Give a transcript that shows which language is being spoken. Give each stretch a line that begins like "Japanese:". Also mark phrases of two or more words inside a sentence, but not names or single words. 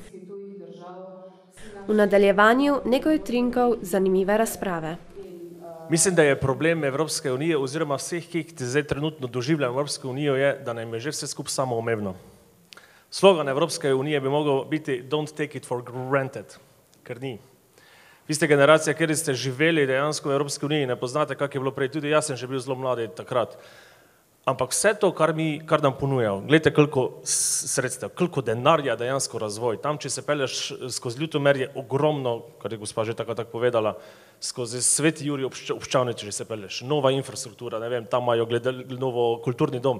Slovenian: V nadaljevanju nekaj utrinkov zanimive razprave. Mislim, da je problem Evropske unije oziroma vseh, ki jih zdaj trenutno doživljajo Evropsko unijo, je, da nam je že vse skupaj samoumevno. Slogan Evropske unije bi mogel biti
English: Don't take it for granted,
Slovenian: ker ni. Vi ste generacija, kjer ste živeli dejansko v Evropski uniji, ne poznate, kak je bilo prej, tudi jaz sem že bil zelo mladi takrat. Ampak vse to, kar nam ponujajo, gledajte, koliko sredstev, koliko denarja dejansko razvoj. Tam, če se pelješ skozi Ljutomer, je ogromno, kar je gospa že tako povedala, skozi Sveti Jurij Obščavnici, če se pelješ, nova infrastruktura, ne vem, tam imajo novo kulturni dom.